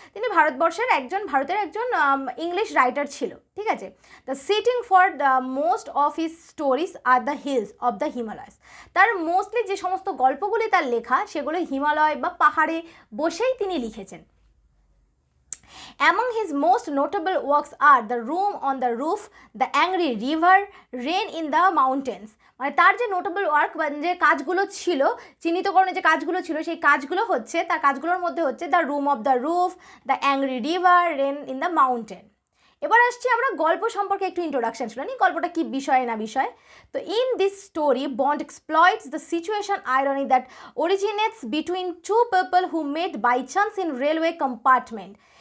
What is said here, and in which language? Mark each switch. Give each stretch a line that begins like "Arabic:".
Bangla: তিনি ভারতের একজন ইংলিশ রাইটার ছিল, ঠিক আছে?
English: The sitting for the most of his stories are the hills of the Himalayas.
Bangla: তার মোস্টলি যে সমস্ত গল্পগুলি তার লেখা, সেগুলো হিমালয় বা পাহাড়ে বসেই তিনি লিখেছেন।
English: Among his most notable works are The Room on the Roof, The Angry River, Rain in the Mountains.
Bangla: মানে তার যে নোটেবল ওয়ার্ক বা যে কাজগুলো ছিল, চিহ্নিতকরণে যে কাজগুলো ছিল, সেই কাজগুলো হচ্ছে, তার কাজগুলোর মধ্যে হচ্ছে the room of the roof, the angry river, rain in the mountain. এবার আসছি আমরা গল্প সম্পর্কে একটু ইন্ট্রোডাকশন শুনে নিই, গল্পটা কি বিষয় না বিষয়। তো
English: In this story Bond exploits the situation irony that originates between two people who met by chance in railway compartment.